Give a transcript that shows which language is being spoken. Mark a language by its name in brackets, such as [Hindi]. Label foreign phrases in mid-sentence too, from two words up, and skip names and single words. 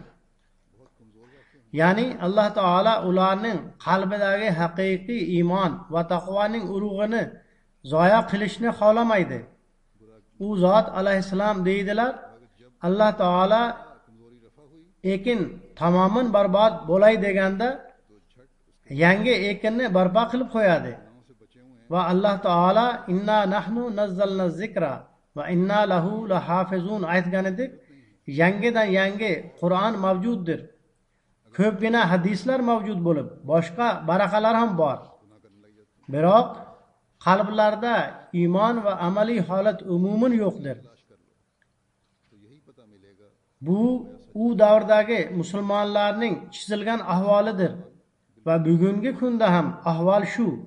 [Uzbek] Ya'ni Alloh taolo ularning qalbidagi haqiqiy iymon va taqvoning urug'ini zoya qilishni xohlamaydi. U zot alayhissalom deydilar, Alloh taolo ekin tamoman barbod bo'lay deganda yangi ekinni barpo qilib qo'yadi. Va Alloh taolo [Arabic] إنا نحن نزلنا الذكر وإنا له لحافظون [Uzbek] aytganidek, yangidan yangi Qur'on mavjuddir. Ko'pgina hadislar mavjud bo'lib, boshqa baraqalar ham bor. Biroq qalblarda iymon va amaliy holat umuman yo'qdir. Bu u davrdagi musulmonlarning chizilgan ahvolidir va bugungi kunda ham ahvol shu.